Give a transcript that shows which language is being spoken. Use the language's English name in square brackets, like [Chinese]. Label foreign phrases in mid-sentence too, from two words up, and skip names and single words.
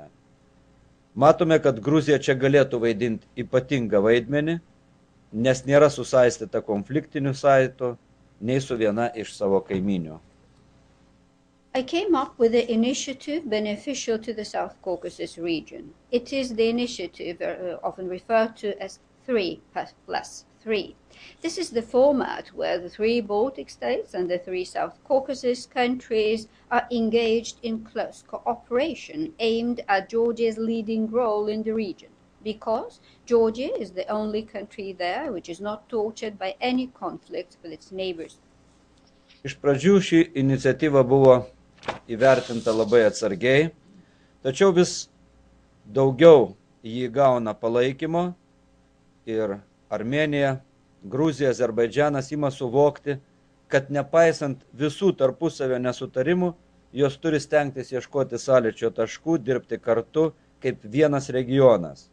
[Lithuanian] Matome, kad Gruzija čia galėtų vaidinti ypatingą vaidmenį, nes nėra susaistyta konfliktinių saitų nei su viena iš savo kaiminių. [English] I came up with an initiative beneficial to the South Caucasus region. It is the initiative often referred to as 3+3. 3. This is the format where the 3 Baltic states and the 3 South Caucasus countries are engaged in close cooperation aimed at Georgia's leading role in the region, because Georgia is the only country there which is not tortured by any conflict with its neighbors. [Lithuanian] Iš pradžių ši iniciatyva buvo įvertinta labai atsargiai, tačiau vis daugiau jį gauna palaikymo ir Armėnija, Gruzija, Azerbaidžianas ima suvokti, kad nepaisant visų tarpusavio nesutarimų, jos turi stengtis ieškoti sąlyčio taškų, dirbti kartu kaip vienas regionas.